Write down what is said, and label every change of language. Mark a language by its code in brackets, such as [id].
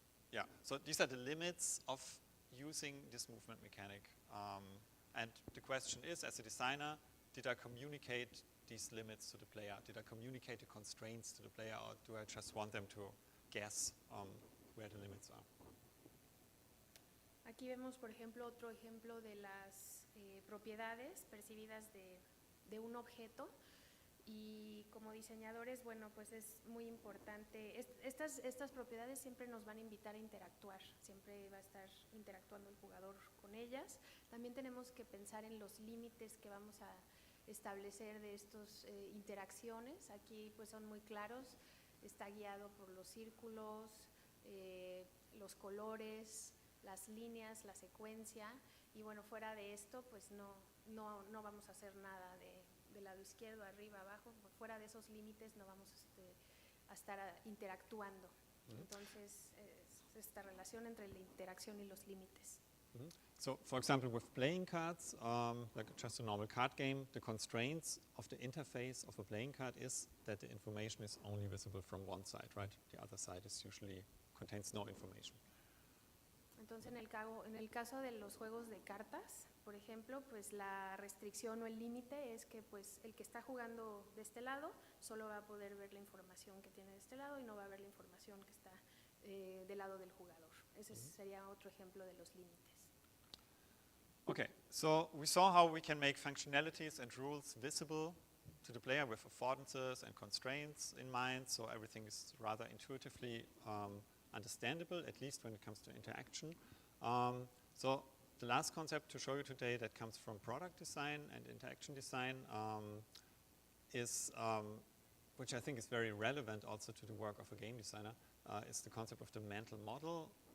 [en] Yeah, so these are the limits of using this movement mechanic. And the question is, as a designer, did I communicate these limits to the player? Did I communicate the constraints to the player, or do I just want them to guess where the limits are? [es] Aquí vemos, por ejemplo, otro ejemplo de las propiedades percibidas de un objeto, y como diseñadores, bueno, pues es muy importante. Estas propiedades siempre nos van a invitar a interactuar, siempre va a estar interactuando el jugador con ellas. También tenemos que pensar en los límites que vamos a establecer de estas interacciones. Aquí pues son muy claros, está guiado por los círculos, los colores, las líneas, la secuencia, y bueno, fuera de esto pues no vamos a hacer nada del lado izquierdo, arriba, abajo. Fuera de esos límites no vamos a estar interactuando. Entonces es esta relación entre la interacción y los límites. [en] So, for example, with playing cards, like just a normal card game, the constraints of the interface of a playing card is that the information is only visible from one side, right? The other side is usually contains no information. [es] Entonces, en el caso de los juegos de cartas, por ejemplo, pues la restricción o el límite es que pues el que está jugando de este lado solo va a poder ver la información que tiene de este lado y no va a ver la información que está del lado del jugador. Ese sería otro ejemplo de los límites. [en] Okay, so we saw how we can make functionalities and rules visible to the player with affordances and constraints in mind, so everything is rather intuitively understandable, at least when it comes to interaction. So the last concept to show you today that comes from product design and interaction design is, which I think is very relevant also to the work of a game designer, is the concept of the mental model.